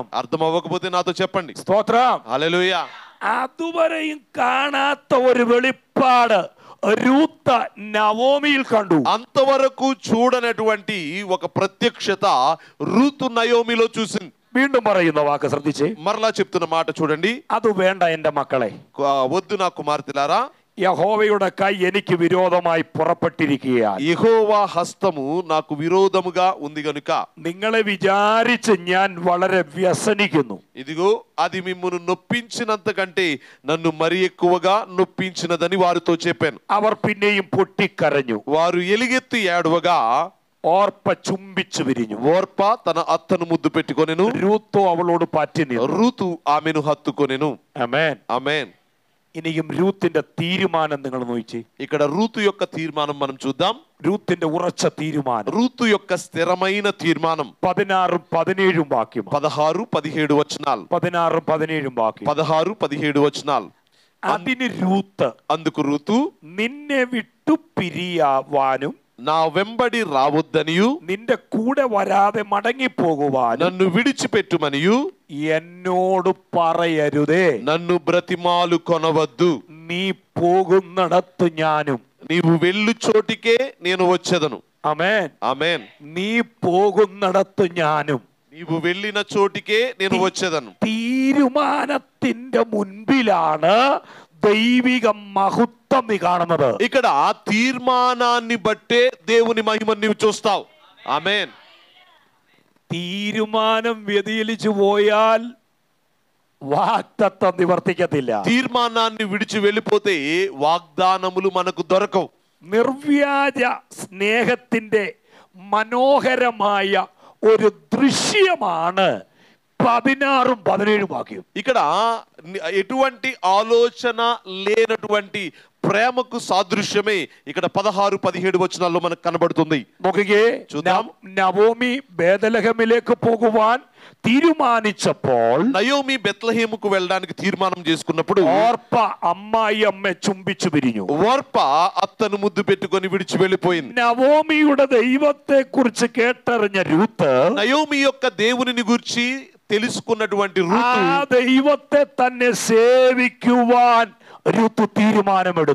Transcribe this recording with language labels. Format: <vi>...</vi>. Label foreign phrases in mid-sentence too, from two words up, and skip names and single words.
<te>అర్థం అవ్వకపోతే నాతో చెప్పండి.</te> <ml>സ്തോത്രം.</ml> <te>హల్లెలూయా.</te> <ml>അതുവരെയും കാണാത്ത ഒരു വെളിപ്പാട് రూత్ నవోమిയിൽ കണ്ടു.</ml> <te>అంతవరకు చూడనటువంటి ఒక ప్రత్యక్షత రూతు నయోమిలో చూసింది.</te> <ml>വീണ്ടും പറയുന്ന వాക്ക് ശ്രദ്ധിച്ചേ.</ml> <te>మరలా చెప్తున్న మాట చూడండి.</te> <ml>അത് വേണ്ട എന്റെ മക്കളെ.</ml> <te>వద్దు నా కుమార్తెలారా,</te> <ml>യഹോവയുടെ കൈ എനിക്ക് വിരോധമായി പുറപ്പെട്ടിരിക്കുകയാണ്.</ml> <te>యెహోవా హస్తము నాకు విరోధముగా ఉంది గనుక</te> <ml>നിങ്ങളെ വിചാരിച്ച് ഞാൻ വളരെ വ്യസനിക്കുന്നു.</ml> <te>ఇదిగో అది మిమ్మును నొప్పించినంత కంటే నన్ను మరి ఎక్కువగా నొప్పించినదని వారితో చెప్పాను.</te> <ml>അവർ പിന്നെയും പൊട്ടിക്കരഞ്ഞു.</ml> <te>వారు ఎలుగెత్తి ఏడవగా</te> <ml>ഓർപ്പ ചുംബിച്ചു വിരിഞ്ഞു.</ml> <te>ఓర్ప తన అత్తను ముద్దు పెట్టుకొనెను.</te> <ml>രൂത്തോ അവളോട് പറ്റി നിന്നു.</ml> <te>రూతు ఆమెను హత్తుకొనెను.</te> <ml>ആമേൻ.</ml> <te>ఆమేన్.</te> <ml>ഇനിയും രൂത്തിന്റെ തീരുമാനം നിങ്ങൾ നോക്കിച്ചേ.</ml> <te>ఇక్కడ రూతు యొక్క తీర్మానం మనం చూద్దాం.</te> <ml>രൂത്തിന്റെ ഉറച്ച തീരുമാനം.</ml> <te>రూతు యొక్క స్థిరమైన తీర్మానం.</te> <ml>16 17 വാക്യം.</ml> <te>16 17 వచనాలు.</te> <ml>16 17 വാക്യം.</ml> <te>16 17 వచనాలు.</te> <ml>അതിന് രൂത്ത്</ml> <te>అందుకు రూతు</te> <ml>നിന്നെ വിട്ടു പിരിയാവാനും</ml> <te>నా వెంబడి రావద్దనియు</te> <ml>നിന്റെ കൂടെ വരാതെ മടങ്ങിപ്പോകുവാനും</ml> <te>నన్ను విడిచిపెట్టుమనియు</te> <ml>എന്നോട് പറയരുതേ.</ml> <te>నన్ను బ్రతిమాలు కొనవద్దు.</te> <ml>നീ പോകുന്നിടത്ത് ഞാനും.</ml> <te>నీవు వెళ్ళు చోటికే నేను వచ్చేదను.</te> <ml>ആമേൻ.</ml> <te>ఆమేన్.</te> <ml>നീ പോകുന്നിടത്ത് ഞാനും.</ml> <te>నీవు వెళ్ళిన చోటికే నేను వచ్చేదను.</te> <ml>തീരുമാനത്തിന്റെ മുൻപിലാണ് ദൈവിക മഹത്വം നീ കാണുന്നത്.</ml> <te>ఇక్కడ తీర్మానాన్ని బట్టే దేవుని మహిమను నీవు చూస్తావు. ఆమేన్.</te> <ml>തീരുമാനം വ്യതിചലിച്ചു പോയാൽ വാഗ്ദത്തം നിവർത്തിക്കത്തില്ല.</ml> <te>తీర్మానాన్ని విడిచి వెళ్ళిపోతే వాగ్దానములు మనకు దొరకవు.</te> <ml>നിർവ്യാജ സ്നേഹത്തിന്റെ മനോഹരമായ ഒരു ദൃശ്യമാണ് 16 17 വാക്യം.</ml> <te>ఇక్కడ ఎటువంటి ఆలోచన లేనటువంటి ప్రేమకు సాదృశ్యమే ఇక్కడ 16 17 వచనాల్లో మనకు కనబడుతుంది.</te> <ml>നോക്കിക്കേ. നവോമി ബേദലഹമിലേക്ക് പോകുവാൻ തീരുമാനിച്ചപ്പോൾ</ml> <te>నయోమి బెత్లెహేముకు వెళ్ళడానికి తీర్మానం చేసుకున్నప్పుడు</te> <ml>ഓർപ്പ അമ്മായി അമ്മ ചുംബിച്ചു പിരിഞ്ഞു.</ml> <te>ఓర్ప అత్తను ముద్దు పెట్టుకొని విడిచి వెళ్ళిపోయింది.</te> <ml>നവോമിയുടെ ദൈവത്തെ കുറിച്ച് കേട്ടറിഞ്ഞ രൂത്ത്</ml> <te>నయోమి యొక్క దేవునిని గురించి తెలుసుకున్నటువంటి</te> <ml>ആ</ml> <te>రూతు</te> <ml>ദൈവത്തെ തന്നെ സേവിക്കുവാൻ രൂത്ത് തീരുമാനമെടുത്തു.</ml>